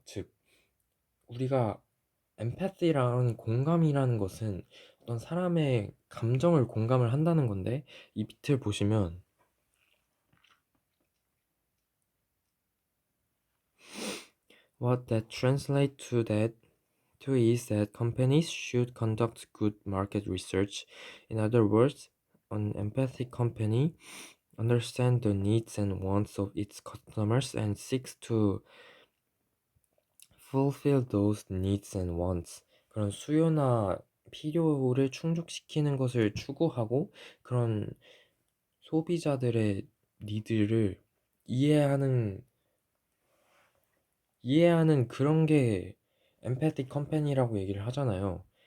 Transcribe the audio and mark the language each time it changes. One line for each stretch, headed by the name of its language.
Korean: 즉, 우리가 empathy라는 공감이라는 것은 어떤 사람의 감정을 공감을 한다는 건데, 이 밑을 보시면
English: what that translate to is that companies should conduct good market research. In other words, an empathic company understands the needs and wants of its customers and seeks to fulfill those needs and wants.
Korean: 그런 수요나 필요를 충족시키는 것을 추구하고 그런 소비자들의 니드를 이해하는 그런 게 empathic company라고 얘기를 하잖아요.